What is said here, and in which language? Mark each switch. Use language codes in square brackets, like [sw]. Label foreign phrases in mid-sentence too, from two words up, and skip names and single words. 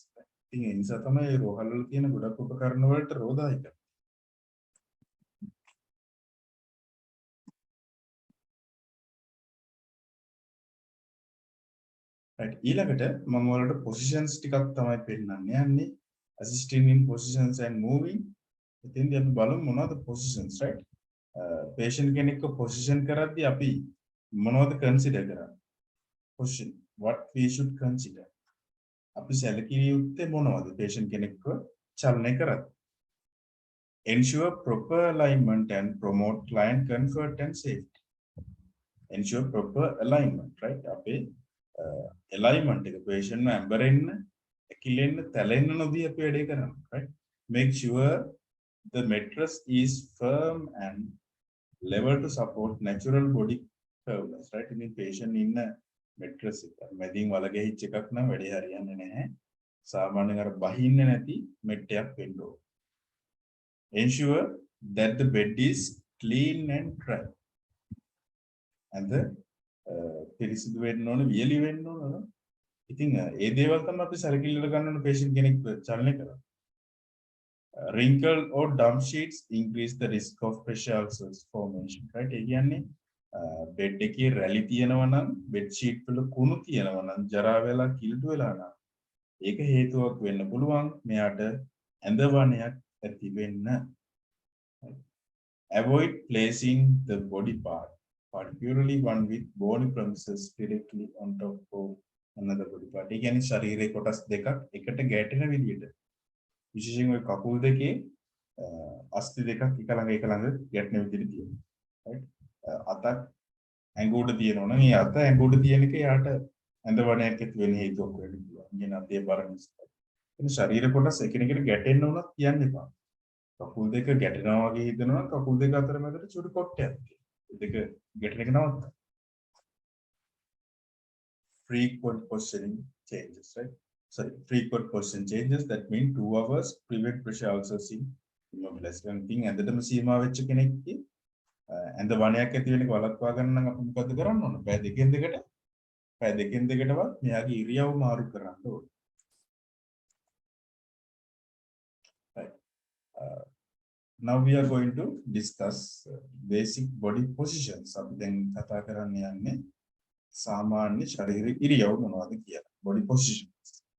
[si] ඉතින් ඒ නිසා තමයි රෝහල් වල තියෙන ගොඩක් උපකරණ වලට රෝදායි කරන්නේ. right ඊළඟට මම වලට positions ටිකක් තමයි පෙන්නන්න යන්නේ. [en] assisting in positions and moving. [si] ඉතින් අපි බලමු මොනවද positions, right? patient කෙනෙක්ව position කරද්දී අපි මොනවද consider කරන්නේ? [en] Position, what we should consider. [si] අපි සැලකිය යුත්තේ මොනවද patient කෙනෙක්ව චලනය කරද්දී? [en] Ensure proper alignment and promote client comfort and safety. Ensure proper alignment, right? [si] අපේ alignment එක patient ව ඇඹරෙන්න, ඇකිලෙන්න, තැලෙන්න නොදී අපි වැඩේ කරනවා, [en] right? Make sure the mattress is firm and level to support natural body curves, right? [si] ඉතින් patient ඉන්න mattress එක මැදින් වලගෙහිච්ච එකක් නම් වැඩේ හරියන්නේ නැහැ. සාමාන්‍යයෙන් අර බහින්නේ නැති මෙට්ටයක් වෙන්න ඕන. [en] Ensure that the bed is clean and dry. And the [si] පිරිසිදු වෙන්න ඕන, වියලි වෙන්න ඕන. ඉතින් ඒ දේවල් තමයි අපි සැලකිල්ලට ගන්න ඕන patient කෙනෙක් චලනය කරන්නේ. [en] Wrinkle or dump sheets increase the risk of pressure ulcers formation, right? [si] ඒ කියන්නේ bed එකේ රැලි තියෙනවා නම්, [en] bed sheet [si] වල කුණු තියෙනවා නම්, ජරා වෙලා කිලුට වෙලා නම් ඒක හේතුවක් වෙන්න පුළුවන් මෙයාට ඇඳ වණයක් ඇති වෙන්න. [en] Avoid placing the body part, particularly one with bony premises, directly on top of another body part. [si] ඒ කියන්නේ ශරීරයේ කොටස් දෙකක් එකට ගැටෙන විදිහට. විශේෂයෙන් ඔය කකුල් දෙකේ අස්ථි දෙකක් එක ළඟ ගැටෙන විදිහට තියෙනවා. [en] right? [si] අතක් ඇඟ උඩ තියෙනවා නම් ඒ අත ඇඟ උඩ තියෙන එක යාට ඇඳ වණයක් ඇති වෙන හේතුවක් වෙන්න පුළුවන්. කියන අතේ බර නිසා. එන ශරීර කොටස් එකිනෙකට ගැටෙන්න උනත් කියන්න එපා. කකුල් දෙක ගැටෙනවා වගේ හිතනවා නම් කකුල් දෙක අතර මැදට චුටි කොටයක් තියෙනවා. දෙක ගැටෙන එක නවත්ත. [en] Frequent positioning changes, right? Sorry, frequent position changes, that mean 2 hours prevent pressure ulcers in immobilized. [si] Thing ඇඳටම සීමා වෙච්ච කෙනෙක්ගේ ඇඳ වණයක් ඇති වෙන එක වළක්වා ගන්න නම් අපි මොකද කරන්න ඕන? පැය දෙකෙන් දෙකටවත් මෙයාගේ ඉරියව් මාරු කරන්න ඕනේ. [en] Right. Now we are going to discuss basic body positions. [si] අපි දැන් කතා කරන්න යන්නේ සාමාන්‍ය ශරීර ඉරියව් මොනවද කියලා. [en] Body positions.